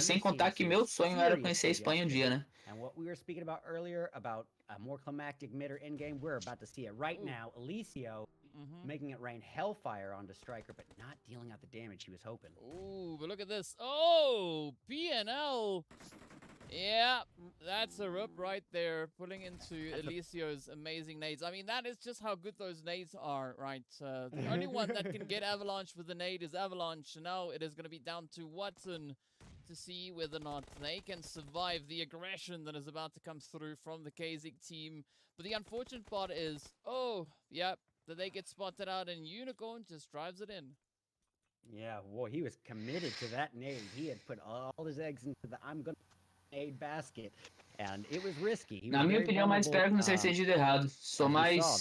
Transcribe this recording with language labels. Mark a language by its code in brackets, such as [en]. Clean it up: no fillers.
[pt] Sem contar que meu sonho era conhecer a Espanha um dia, né? [en] And what we were speaking about earlier about a more climactic mid or end game, we're about to see it right now. Alicio making it rain hellfire onto Striker, but not dealing out the damage he was hoping. Ooh, but look at this. Oh, PNL. Yeah, that's a rip right there, pulling into Alicio's amazing nades. I mean, that is just how good those nades are, right? The only one that can get Avalanche with the nade is Avalanche. Now it is going to be down to Watson to see whether or not they can survive the aggression that is about to come through from the KZig team. But the unfortunate part is, that they get spotted out and Unicorn just drives it in. Yeah, well, he was committed to that nade. He had put all his eggs into the I'm gonna nade basket. And it was risky. [pt] Na minha opinião, mas espero que não seja entendido errado. Sou mais...